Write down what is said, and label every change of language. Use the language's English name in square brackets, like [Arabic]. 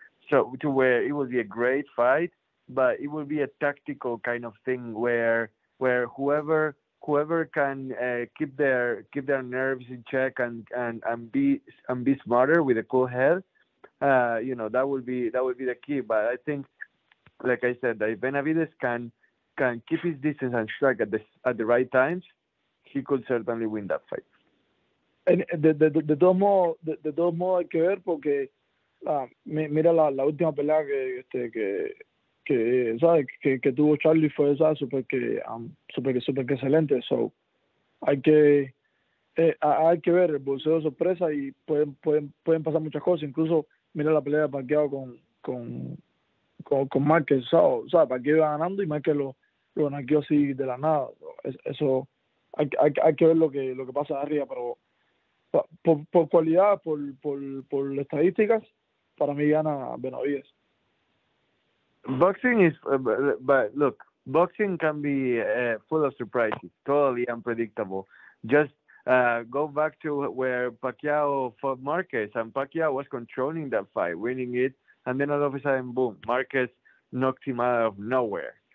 [English] So to where it will be a great fight, but it will be a tactical kind of thing where whoever can keep their nerves in check and be smarter with a cool head, that will be the key. But I think, like I said, that if Benavidez can keep his distance and strike at the right times, he could certainly win that fight. [Spanish] De todos modos hay que ver, porque mira la última pelea que sabes que tuvo Charlie, fue súper excelente. So hay que ver el boxeo de sorpresa, y pueden pasar muchas cosas. Incluso mira la pelea de Pacquiao con Márquez, ¿sabes? Pacquiao iba ganando y Márquez lo naqueó así de la nada. Eso hay que ver lo que pasa arriba, pero por cualidad, por estadísticas, para mí gana Benavidez. [English] Boxing is, but look, boxing can be full of surprises, totally unpredictable. Just go back to where Pacquiao fought Marquez, and Pacquiao was controlling that fight, winning it, and then all of a sudden, boom, Marquez knocked him out of nowhere.